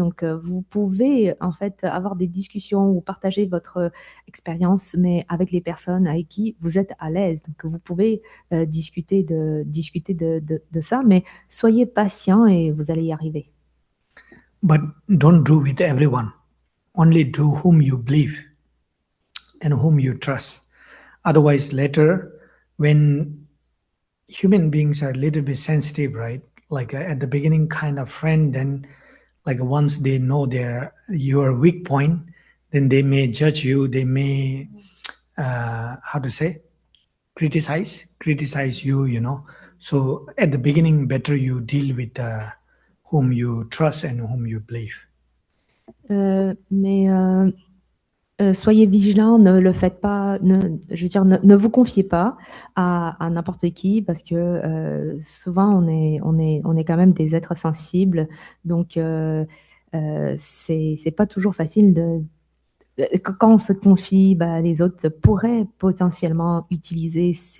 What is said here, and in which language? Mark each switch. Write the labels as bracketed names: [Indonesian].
[French] Donc, vous pouvez en fait avoir des discussions ou partager votre expérience, mais avec les personnes avec qui vous êtes à l'aise. Donc, vous pouvez discuter de ça, mais soyez patient et vous allez y arriver. [English] But don't do with everyone. Only do whom you believe and whom you trust. Otherwise, later, when human beings are a little bit sensitive, right? Like at the beginning, kind of friend, then like once they know your weak point, then they may judge you. They may, how to say, criticize you. So at the beginning, better you deal with whom you trust and whom you believe. [French] Mais soyez vigilants, ne le faites pas, ne vous confiez pas à n'importe qui, parce que souvent on est quand même des êtres sensibles, donc c'est pas toujours facile quand on se confie, les autres pourraient potentiellement utiliser